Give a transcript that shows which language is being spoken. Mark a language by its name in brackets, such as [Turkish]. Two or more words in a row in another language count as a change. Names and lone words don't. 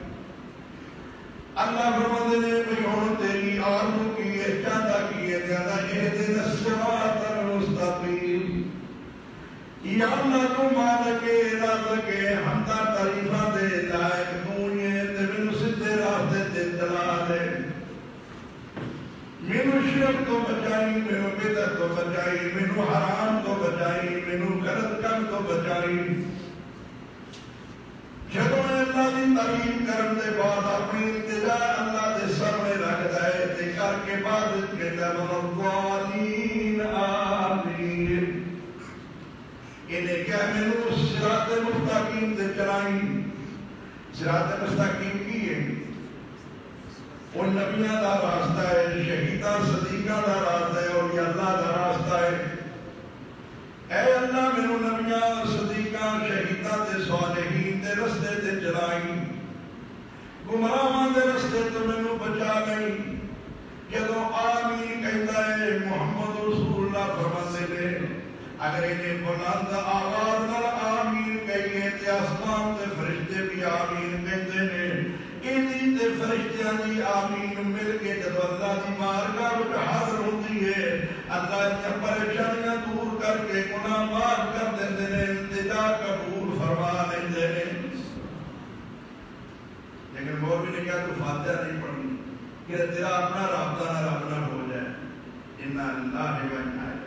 [Punjabi] اللہ فرماتے نے بھئی ہن تیری آرزو کی ہے، چاہتا کی ہے، زیادہ [Arabic] اہدنا الصراط المستقیم، [Punjabi] یا اللہ تو مالک رازق حمدہ تعریفاں دے لائق تو ہی ہے، تے مینوں سیدھے راستے تے چلا دے، مینوں شرک تو بچائی، مینوں بدعت تو بچائی، مینوں حرام تو بچائی، مینوں غلط کام تو بچائی۔ جدوں اللہ دی تعریف کرن دے بعد اپنی التجا اللہ دے سامنے رکھدا ہے تے کر کے بعد کہتا [Arabic] والضالین آمین، [Punjabi] انہیں کیا مینوں صراط مستقیم تے چلائی۔ صراط مستقیم کی ہے؟ وہ نبیاں دا راستہ ہے، شہیداں صدیقاں دا راستہ ہے، اور یہ اللہ دا راستہ ہے۔ اے اللہ مینوں نبیاں صدیقاں شہیداں تے صالحین تے رستے تے چلائی، گمراہاں دے رستے تو مینوں بچا لئی۔ جدوں آمین کہندا ہے محمد رسول اللہ فرماتے نے اگر انہیں بلند آواز نال آمین کہیے تے آسمان تے فرشتے بھی آمین کہندے نے، انہی تے فرشتیاں دی آمین مل کے جدوں اللہ دی بارگاہ وچ حاضر ہوندی ہے، اللہ دی پریشانیاں دور کر کے گناہ معاف کر دیندے نے، التجا قبول فرما لیندے نے۔ لیکن مولوی نے کہا تو فاتحہ نہیں پڑھنی کہ تیرا اپنا رابطہ رب نال ہو جائے۔ [Arabic] انا للہ و انا الیہ۔